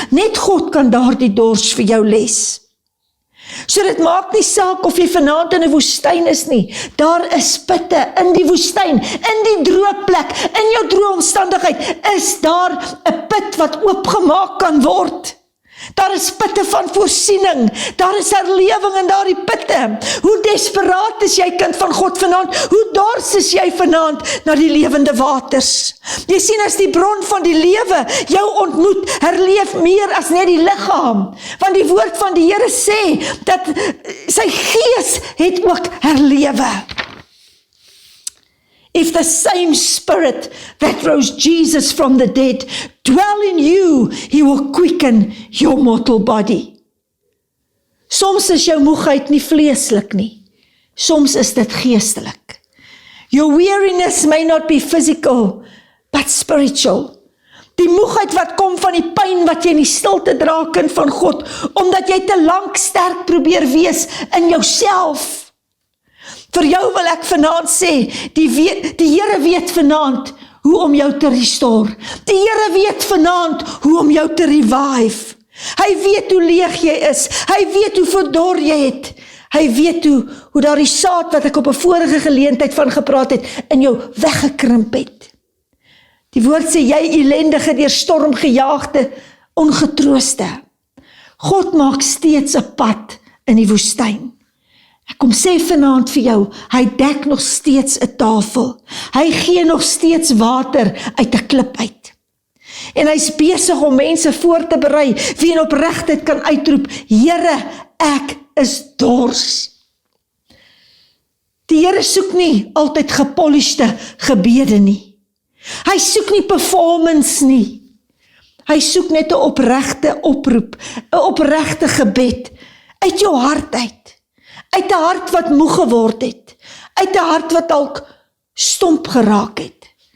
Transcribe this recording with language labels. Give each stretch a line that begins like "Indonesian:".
Afrikaans: Net God kan daardie dors vir jou les. So dit maak nie saak of jy vanaand in 'n woestyn is nie. Daar is putte in die woestyn, in die droë plek, in jou droë omstandigheid, is daar 'n put wat oopgemaak kan word. Daar is putte van voorsiening, daar is herlewing in daardie putte. Hoe desperaat is jy, kind van God, vanaand? Hoe dors is jy vanaand na die lewende waters? Jy sien, as die bron van die lewe jou ontmoet, herleef meer as net die liggaam. Want die woord van die Here sê, dat sy gees het ook herlewe.
English: If the same Spirit that rose Jesus from the dead dwell in you, He will quicken your mortal body.
Afrikaans: Soms is jou moegheid nie vleeslik nie. Soms is dit geestelik.
English: Your weariness may not be physical, but spiritual.
Afrikaans: Die moegheid wat kom van die pyn wat jy in die stilte dra, kind van God, omdat jy te lank sterk probeer wees in jouself. Vir jou wil ek vanaand sê, die Here weet vanaand hoe om jou te restore. Die Here weet vanaand hoe om jou te revive. Hy weet hoe leeg jy is. Hy weet hoe verdor jy het. Hy weet hoe daardie saad wat ek op 'n vorige geleentheid van gepraat het, in jou weggekrimp het. Die woord sê, jy ellendige, deur storm gejaagde, ongetrooste. God maak steeds 'n pad in die woestyn. Ek kom sê vanaand vir jou, hy dek nog steeds 'n tafel. Hy gee nog steeds water uit 'n klip uit. En hy's besig om mense voor te berei, wie in opregtheid kan uitroep, Here, ek is dors. Die Here soek nie altyd gepolished gebede nie. Hy soek nie performance nie. Hy soek net 'n opregte oproep, 'n opregte gebed, uit jou hart uit. Uit 'n hart wat moeg geword het, uit 'n hart wat dalk stomp geraak het.